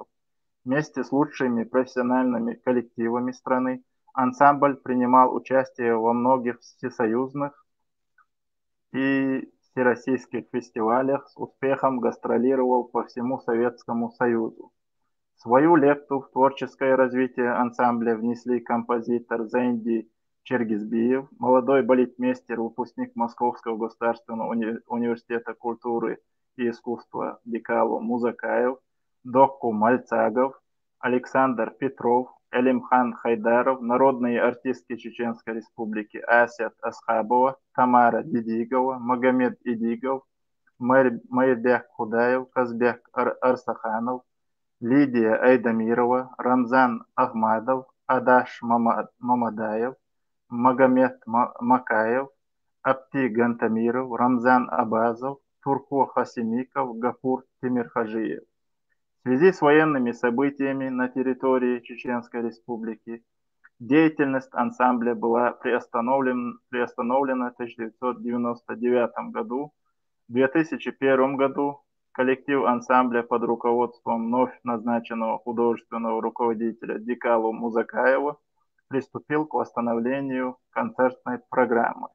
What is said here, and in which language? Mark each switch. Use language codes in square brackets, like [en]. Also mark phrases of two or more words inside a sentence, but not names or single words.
[ru] Вместе с лучшими профессиональными коллективами страны ансамбль принимал участие во многих всесоюзных и всероссийских фестивалях, с успехом гастролировал по всему Советскому Союзу. Свою лепту в творческое развитие ансамбля внесли композитор Зенди Чергизбиев, молодой балетмейстер, выпускник Московского государственного университета культуры и искусства Дикало Музакаев, Докку Мальцагов, Александр Петров, Элимхан Хайдаров, народные артистки Чеченской Республики Асят Асхабова, Тамара Дидигова, Магомед Идигов, Майрбек Худаев, Казбек Арсаханов, Лидия Айдамирова, Рамзан Ахмадов, Адаш Мамадаев, Магомед Макаев, Апти Гантамиров, Рамзан Абазов, Турко Хасимиков, Гафур Тимирхажиев. В связи с военными событиями на территории Чеченской Республики деятельность ансамбля была приостановлена в 1999 году. В 2001 году коллектив ансамбля под руководством вновь назначенного художественного руководителя Дикало Музакаева приступил к восстановлению концертной программы.